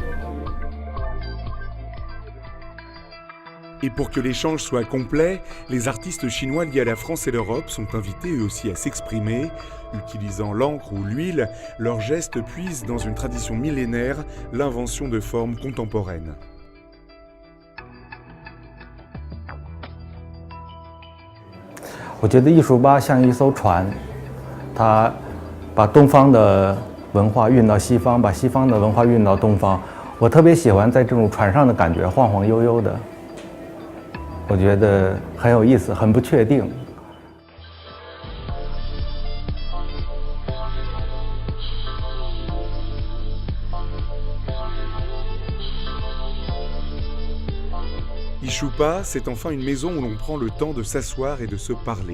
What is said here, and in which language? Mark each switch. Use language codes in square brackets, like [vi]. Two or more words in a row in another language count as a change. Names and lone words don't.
[fr] Et pour que l'échange soit complet, les artistes chinois liés à la France et l'Europe sont invités eux aussi à s'exprimer. Utilisant l'encre ou l'huile, leurs gestes puisent dans une tradition millénaire l'invention de formes contemporaines. Je pense que [zh] Yishupa 像一艘船，它把东方的文化运到西方，把西方的文化运到东方。我特别喜欢在这种船上的感觉，晃晃悠悠的。我觉得很有意思，很不确定。 [fr] Yishupa, c'est enfin une maison où l'on prend le temps de s'asseoir et de se parler.